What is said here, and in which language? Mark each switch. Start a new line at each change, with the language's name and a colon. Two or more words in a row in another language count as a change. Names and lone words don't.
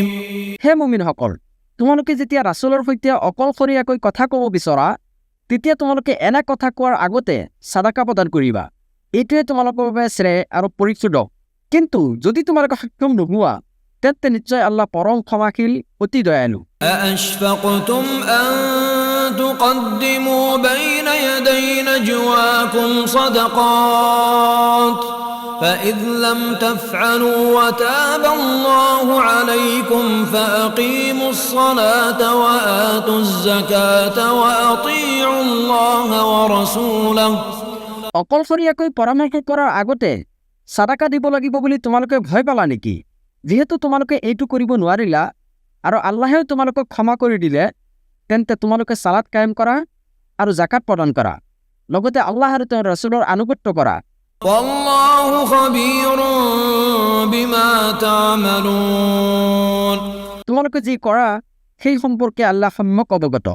Assamese: হে মুমিনসকল, তোমালোকে যেতিয়া ৰাছুলৰ সৈতে অকলশৰীয়াকৈ কথা ক'ব বিচৰা, তেতিয়া তোমালোকে এনে কথা কোৱাৰ আগতে সাদাকা প্ৰদান কৰিবা। এইটোৱে তোমালোকৰ বাবে শ্ৰেয় আৰু পৰিশুদ্ধ। কিন্তু যদি তোমালোকে সক্ষম নোহোৱা, তেন্তে নিশ্চয় আল্লাহ পৰম ক্ষমাশীল, অতি দয়ালু।
Arabic: أأشفقتم أن تقدموا بين يدي نجواكم صدقات فإذ لم تفعلوا وتاب الله عليكم فأقيموا الصلاة وآتوا الزكاة وأطيعوا الله ورسوله
Assamese: অকলশৰীয়াকৈ পৰামৰ্শ কৰাৰ আগতে সাদাকা দিব লাগিব বুলি তোমালোকে ভয় পালা নেকি? যিহেতু তোমালোকে এইটো কৰিব নোৱাৰিলা আৰু আল্লাহেও তোমালোকক ক্ষমা কৰি দিলে, তেন্তে তোমালোকে সালাত কায়েম কৰা আৰু জাকাত প্ৰদান কৰা, লগতে আল্লাহ আৰু তেওঁৰ ৰাছুলৰ আনুগত্য কৰা।
Arabic: والله خبير بما تعملون
Assamese: তোমালোকে যি কৰা সেই সম্পৰ্কে আল্লাহ সম্যক অৱগত।